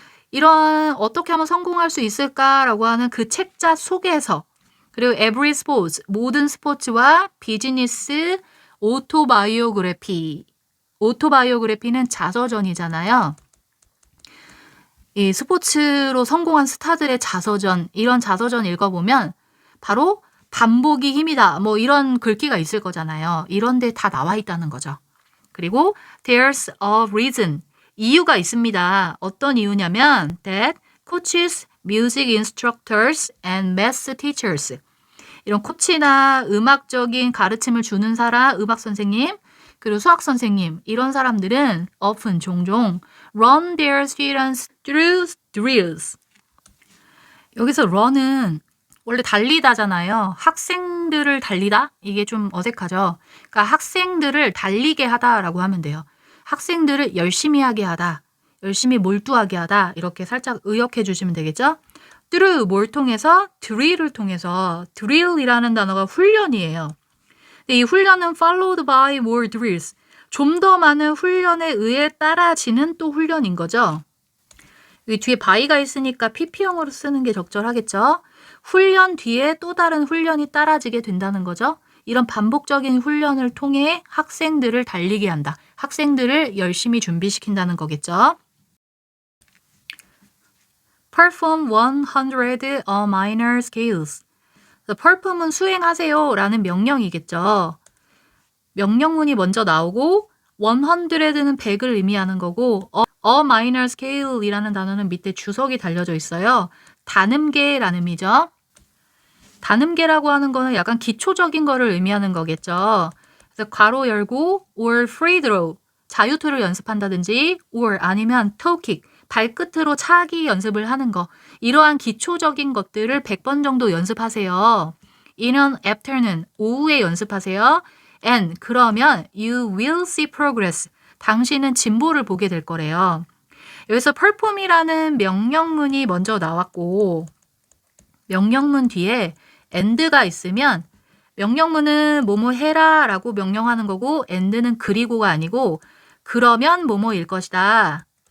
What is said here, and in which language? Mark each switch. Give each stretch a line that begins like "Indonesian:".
Korean: 이런 어떻게 하면 성공할 수 있을까라고 하는 그 책자 속에서 그리고
English: every sports,
Korean: 모든 스포츠와 비즈니스, 오토바이오그래피. 오토바이오그래피는 자서전이잖아요. 이 스포츠로 성공한 스타들의 자서전, 이런 자서전 읽어보면 바로 반복이 힘이다. 뭐 이런 글귀가 있을 거잖아요. 이런 데 다 나와 있다는 거죠. 그리고
English: there's a reason.
Korean: 이유가 있습니다. 어떤 이유냐면
English: that coaches, music instructors, and math teachers.
Korean: 이런 코치나 음악적인 가르침을 주는 사람, 음악 선생님, 그리고 수학 선생님, 이런 사람들은 often, 종종
English: run their students through drills.
Korean: 여기서 run은 원래 달리다잖아요. 학생들을 달리다? 이게 좀 어색하죠. 그러니까 학생들을 달리게 하다라고 하면 돼요. 학생들을 열심히 하게 하다, 열심히 몰두하게 하다 이렇게 살짝 의역해 주시면 되겠죠. through 뭘 통해서? drill을 통해서. drill이라는 단어가 훈련이에요. 근데 이 훈련은
English: followed by more drills.
Korean: 좀 더 많은 훈련에 의해 따라지는 또 훈련인 거죠. 여기 뒤에 by가 있으니까 pp형으로 쓰는 게 적절하겠죠. 훈련 뒤에 또 다른 훈련이 따라지게 된다는 거죠. 이런 반복적인 훈련을 통해 학생들을 달리게 한다. 학생들을 열심히 준비시킨다는 거겠죠.
English: Perform 100 minor scales.
Korean: perform은 수행하세요 라는 명령이겠죠. 명령문이 먼저 나오고 100는 100을 의미하는 거고
English: a minor scale
Korean: 이라는 단어는 밑에 주석이 달려져 있어요. 단음계라는 의미죠. 단음계라고 하는 거는 약간 기초적인 거를 의미하는 거겠죠. 그래서 괄호 열고
English: or free throw,
Korean: 자유투를 연습한다든지 or 아니면
English: toe kick,
Korean: 발끝으로 차기 연습을 하는 거. 이러한 기초적인 것들을 100번 정도 연습하세요.
English: in an afternoon,
Korean: 오후에 연습하세요.
English: and
Korean: 그러면
English: you will see progress.
Korean: 당신은 진보를 보게 될 거래요. 여기서 perform이라는 명령문이 먼저 나왔고 명령문 뒤에 and가 있으면 명령문은 뭐뭐 해라 라고 명령하는 거고 and는 그리고가 아니고 그러면 뭐뭐일 것이다.